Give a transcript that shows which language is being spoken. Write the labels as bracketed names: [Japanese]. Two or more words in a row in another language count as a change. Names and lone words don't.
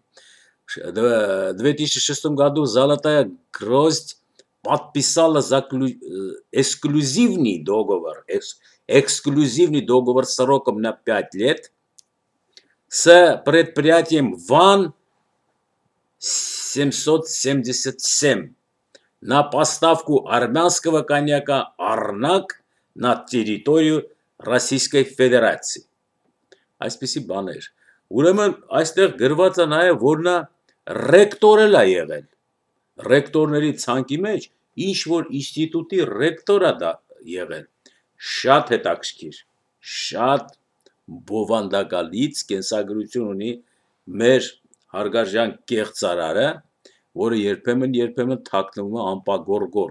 [Russian] В 2006 году «Золотая гвоздь» подписала эксклюзивный договор сроком на 5 лет с предприятием ВАН 777 на поставку армянского коньяка «Арнак» на территорию Российской Федерации. [Armenian] Այսպիսի բաներ։ Ուրեմն այստեղ գրված է նաև, որ նա ռեկտոր էլ է եղել։ Ռեկտորների ցանկի մեջ ինչ որ ինստիտուտի ռեկտոր է դա եղել։ Շատ հետաքրքիր, շատ բովանդակալից կենսագրություն ունի մեր հարգարժան կեղծարարը, որը երբեմն թաքնվում է անպագորգոր,